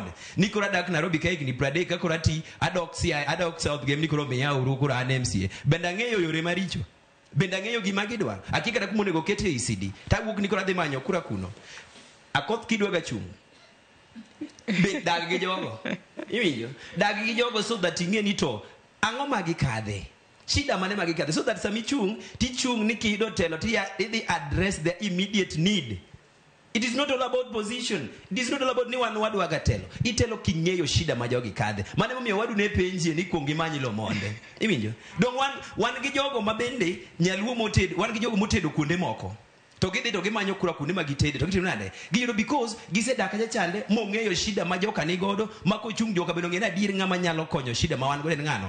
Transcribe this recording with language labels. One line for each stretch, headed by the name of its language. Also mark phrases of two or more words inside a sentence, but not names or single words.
Luo (Kenya and Tanzania): Nikoro adak Nairobi ka higni 30 ka koro ati adok Siaya, adok South Game nikoro miya uru koro an MCA. Bende ang'eyo yore maricho. Bende ang'eyo gima gidwa. Akika dak monego kete ECD. Tawuok nikoro adhi manyo kura kuno. Akoth kidwa ga chung'. Be dag gi jogo. Iwinjo? Dag gi jogo
English: so that
Luo (Kenya and Tanzania): ing'eni to ang'o magi kadhe. Shida mane magikadhe.
English: So that
Luo (Kenya and Tanzania): sami tichung ni kido telo
English: they address the immediate need. It is not all about position. It is not all about
Luo (Kenya and Tanzania): ni wan wadu waga telo. Itelo king'eyo shida ma jogi kadhe. Mane momiyo wadu ne penjie ni kuongi manyi lo monde. Iwinjo? Dong wan gi jogo mabende nyaluo motedo, wan gi jogo motedo kuonde moko. To gidhi to gimanyo kura kuonde magitede to gitimo nade? Giyudo because gisedak aja chande mong'eyo shida ma joka ni godo ma kochung' joka bendo ng'eni adier ng'ama nyalo konyo shida ma wan godo en ng'ano.